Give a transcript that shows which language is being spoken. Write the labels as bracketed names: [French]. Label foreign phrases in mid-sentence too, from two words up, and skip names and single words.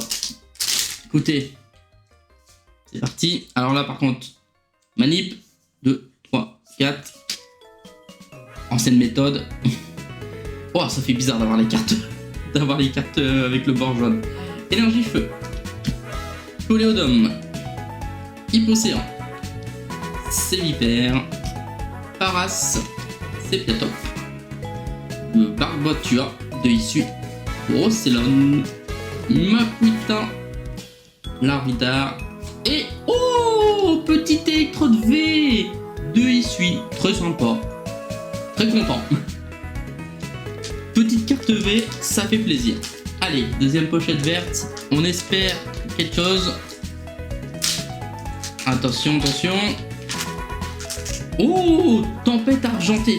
[French] Écoutez, c'est parti. Alors là, par contre, manip, 2, 3, 4. Ancienne méthode. Oh, ça fait bizarre d'avoir les cartes. Avec le bord jaune. Énergie feu. Coléodome. Hippocéan. Sévipère. Paras. Sépiatop. Barbotua de issue. Rosselon. Makuita. Larvita. Et oh, petit électrode V de issue. Très sympa. Très content. Petite carte V, ça fait plaisir. Allez, deuxième pochette verte. On espère quelque chose. Attention, attention. Oh, tempête argentée.